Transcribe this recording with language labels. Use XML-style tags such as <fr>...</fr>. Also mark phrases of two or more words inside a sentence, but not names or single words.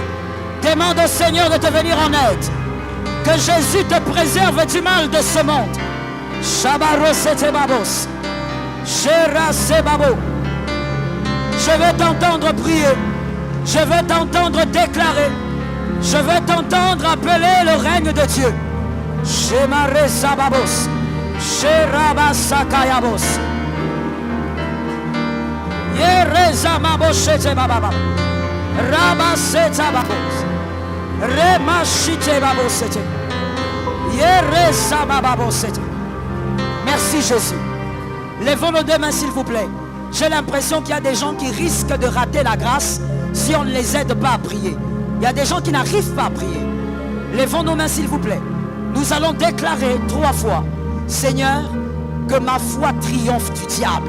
<fr>Demande au Seigneur de te venir en aide. Que Jésus te préserve du mal de ce monde. Je vais t'entendre prier. Je vais t'entendre déclarer. Je vais t'entendre appeler le règne de Dieu. Shemare Sababos. Sherabasakayabos. Yerezamaboshete bababa. Rabaseta babos. Remashite babosete. Yerezamababosete. Merci Jésus. Lèvons nos 2 mains s'il vous plaît. J'ai l'impression qu'il y a des gens qui risquent de rater la grâce si on ne les aide pas à prier. Il y a des gens qui n'arrivent pas à prier. Lèvons nos mains s'il vous plaît. Nous allons déclarer 3 fois. Seigneur, que ma foi triomphe du diable.</fr>